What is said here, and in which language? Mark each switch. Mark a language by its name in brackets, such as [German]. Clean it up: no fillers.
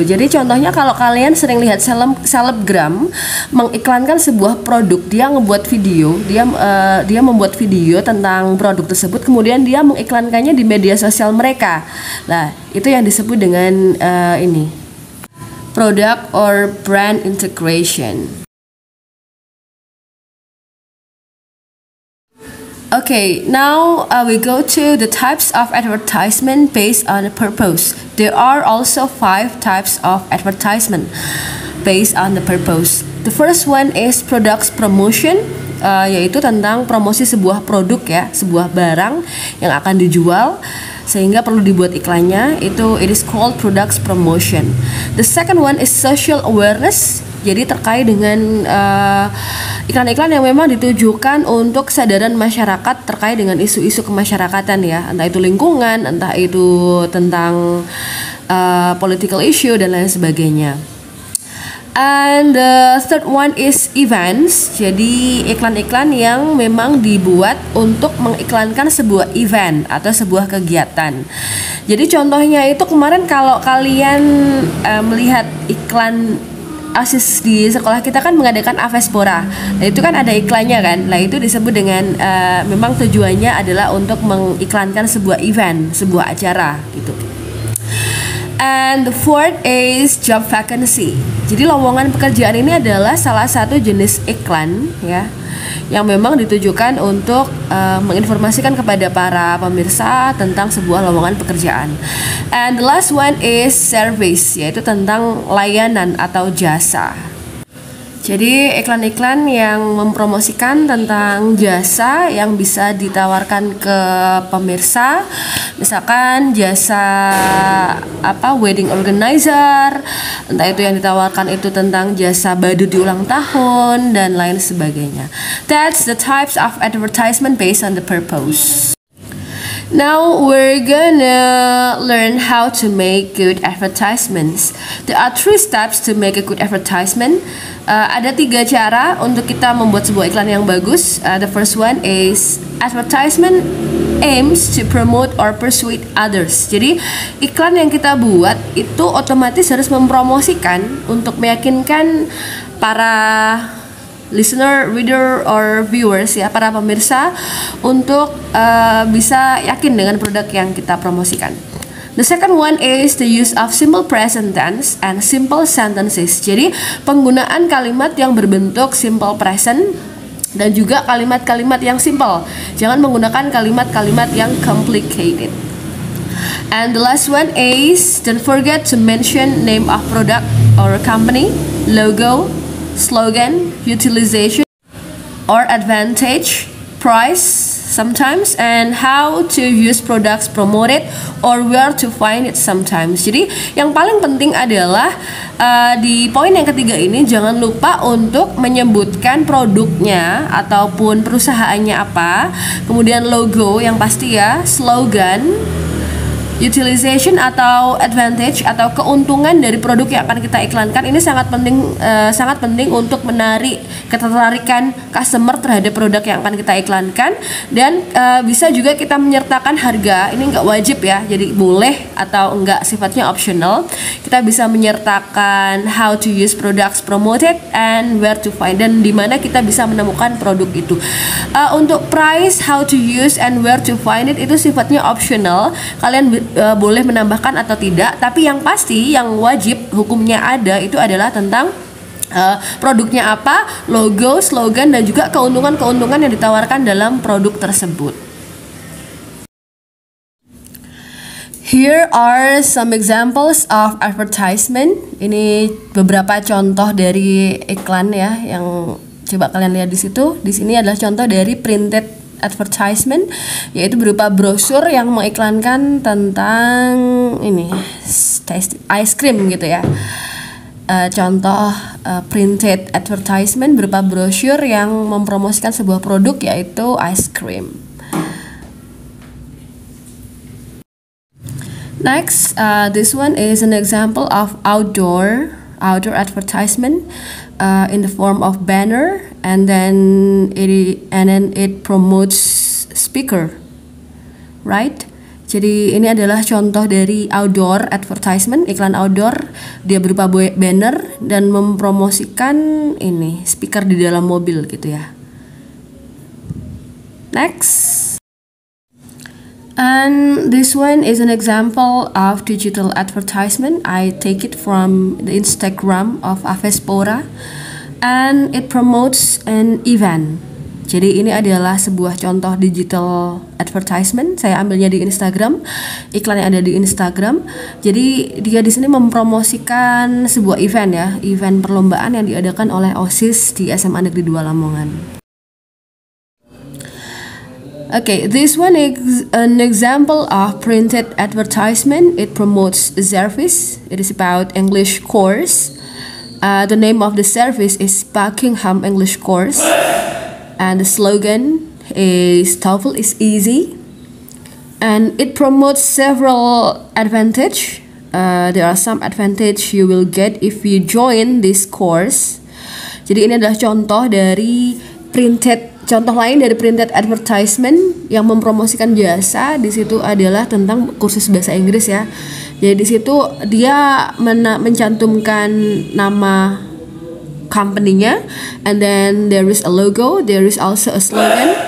[Indonesian] Jadi contohnya kalau kalian sering lihat selebgram mengiklankan sebuah produk, dia ngebuat video, dia membuat video tentang produk tersebut, kemudian dia mengiklankannya di media sosial mereka. Nah, itu yang disebut dengan ini [English] product or brand integration. Okay, now we go to the types of advertisement based on the purpose. There are also 5 types of advertisement based on the purpose. The first one is products promotion, [Indonesian] yaitu tentang promosi sebuah produk ya, sebuah barang yang akan dijual sehingga perlu dibuat iklannya. Itu [English] it is called products promotion. The second one is social awareness. [Indonesian] Jadi terkait dengan iklan-iklan yang memang ditujukan untuk kesadaran masyarakat terkait dengan isu-isu kemasyarakatan ya, entah itu lingkungan, entah itu tentang political issue dan lain sebagainya. [English] And the third one is events. [Indonesian] Jadi iklan-iklan yang memang dibuat untuk mengiklankan sebuah event atau sebuah kegiatan. Jadi contohnya itu kemarin kalau kalian melihat iklan OSIS di sekolah kita kan mengadakan Avespora. Nah, itu kan ada iklannya kan. Nah, itu disebut dengan memang tujuannya adalah untuk mengiklankan sebuah event, sebuah acara gitu. [English] And the fourth is job vacancy. [Indonesian] Jadi lowongan pekerjaan ini adalah salah satu jenis iklan ya, yang memang ditujukan untuk menginformasikan kepada para pemirsa tentang sebuah lowongan pekerjaan. [English] And the last one is service, [Indonesian] yaitu tentang layanan atau jasa. Jadi iklan-iklan yang mempromosikan tentang jasa yang bisa ditawarkan ke pemirsa, misalkan jasa wedding organizer, entah itu yang ditawarkan itu tentang jasa badut di ulang tahun dan lain sebagainya. [English] That's the types of advertisement based on the purpose. Now we're gonna learn how to make good advertisements. There are 3 steps to make a good advertisement. [Indonesian] Ada 3 cara untuk kita membuat sebuah iklan yang bagus. [English] The first one is advertisement aims to promote or persuade others. [Indonesian] Jadi iklan yang kita buat itu otomatis harus mempromosikan untuk meyakinkan para [English] listener, reader, or viewers [Indonesian] ya, para pemirsa untuk bisa yakin dengan produk yang kita promosikan. [English] The second one is the use of simple present tense and simple sentences. [Indonesian] Jadi penggunaan kalimat yang berbentuk simple present dan juga kalimat-kalimat yang simple. Jangan menggunakan kalimat-kalimat yang complicated. [English] And the last one is don't forget to mention name of product or company, logo, slogan, utilization or advantage, price sometimes, and how to use products promoted or where to find it sometimes. [Indonesian] Jadi yang paling penting adalah di poin yang ketiga ini jangan lupa untuk menyebutkan produknya ataupun perusahaannya apa, kemudian logo yang pasti ya, slogan, utilization atau advantage atau keuntungan dari produk yang akan kita iklankan. Ini sangat penting untuk menarik ketertarikan customer terhadap produk yang akan kita iklankan. Dan bisa juga kita menyertakan harga. Ini nggak wajib ya, jadi boleh atau enggak, sifatnya optional. Kita bisa menyertakan [English] how to use products promoted and where to find, [Indonesian] dan di mana kita bisa menemukan produk itu. Untuk price, [English] how to use and where to find it [Indonesian] itu sifatnya optional. Kalian boleh menambahkan atau tidak, tapi yang pasti yang wajib hukumnya ada itu adalah tentang produknya apa, logo, slogan, dan juga keuntungan-keuntungan yang ditawarkan dalam produk tersebut. [English] Here are some examples of advertisement. [Indonesian] Ini beberapa contoh dari iklan ya yang coba kalian lihat di situ. Di sini adalah contoh dari printed advertisement, yaitu berupa brosur yang mengiklankan tentang ini ice cream gitu ya. Contoh printed advertisement berupa brosur yang mempromosikan sebuah produk yaitu ice cream. [English] Next, this one is an example of outdoor advertisement in the form of banner, and then it promotes speaker. right? [Indonesian] Jadi ini adalah contoh dari outdoor advertisement, iklan outdoor. Dia berupa banner dan mempromosikan ini speaker di dalam mobil gitu ya. [English] Next. And this one is an example of digital advertisement. I take it from the Instagram of Avespora, and it promotes an event. [Indonesian] Jadi ini adalah sebuah contoh digital advertisement. Saya ambilnya di Instagram, iklan yang ada di Instagram. Jadi dia di sini mempromosikan sebuah event ya, event perlombaan yang diadakan oleh OSIS di SMA Negeri 2 Lamongan. [English] Okay, this one is an example of printed advertisement. It promotes a service. It is about English course. The name of the service is Buckingham English Course. And the slogan is TOEFL is easy. And it promotes several advantage. There are some advantage you will get if you join this course. [Indonesian] Jadi ini adalah contoh dari contoh lain dari printed advertisement yang mempromosikan jasa. Di situ adalah tentang kursus bahasa Inggris ya. Jadi di situ dia mencantumkan nama company-nya, [English] and then there is a logo, there is also a slogan.